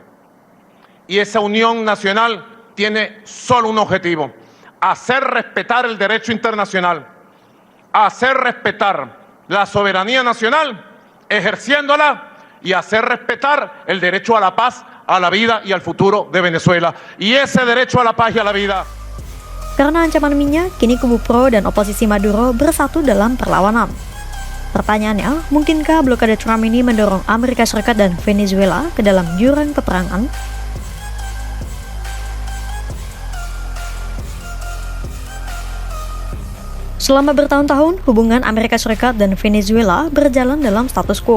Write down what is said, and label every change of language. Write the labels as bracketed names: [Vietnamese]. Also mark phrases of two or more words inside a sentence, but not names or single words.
[Spanish] Y esa unión nacional tiene solo un objetivo: hacer respetar el derecho internacional, hacer respetar la soberanía nacional, ejerciéndola, y hacer respetar el derecho a la paz, a la vida y al futuro de Venezuela. Y ese derecho a la paz y a la vida. [Indonesian] Karena ancaman minyak, kini kubu pro dan oposisi Maduro bersatu dalam perlawanan. Pertanyaannya, mungkinkah blokade Trump ini mendorong Amerika Serikat dan Venezuela ke dalam jurang peperangan? Selama bertahun-tahun, hubungan Amerika Serikat dan Venezuela berjalan dalam status quo.